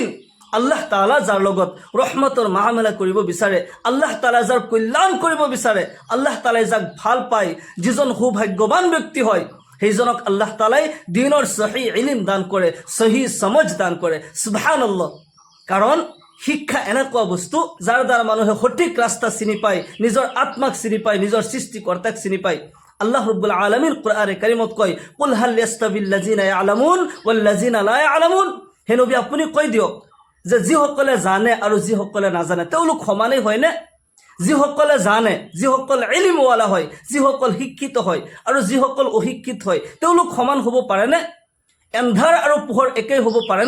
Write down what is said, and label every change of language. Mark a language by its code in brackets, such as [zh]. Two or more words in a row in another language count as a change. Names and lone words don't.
[as] আল্লাহ তাআলা যাৰ লগত ৰহমতৰ মাহামেলা কৰিব বিচাৰে, আল্লাহ তাআলা যাৰ কল্যাণ কৰিব বিচাৰে, আল্লাহ তাআলাই যাক ভাল পায়, যিজন সৌভাগ্যৱান ব্যক্তি হয়, সেইজনক আল্লাহ তাআলাই দ্বীনৰ সহি ইলম দান কৰে, সহি সমজ দান কৰে। সুবহানাল্লাহ। কাৰণ শিক্ষা এনেকুৱা বস্তু যাৰ দ্বাৰা মানুহে সঠিক ৰাস্তা চিনি পায়, নিজৰ আত্মাক চিনি পায়, নিজৰ সৃষ্টিকৰ্তাক চিনি পায়। আল্লাহ ৰাব্বুল আলামিন কোৰআনে কাৰিমত কয়, [ar] قل هل يستوي الذين يعلمون والذين لا يعلمون. [as] হে নবী, আপুনি কৈ দিয়ক যে যিসকলে জানে আৰু যিসকলে নাজানে তেওঁলোক সমানেই হয়নে? যিসকলে জানে, যিসকল ইলমৱালা হয়, যিসকল শিক্ষিত হয় আৰু যিসকল অশিক্ষিত হয়, তেওঁলোক সমান হ'ব পাৰেনে? এন্ধাৰ আৰু পোহৰ একেই হ'ব পাৰেনে?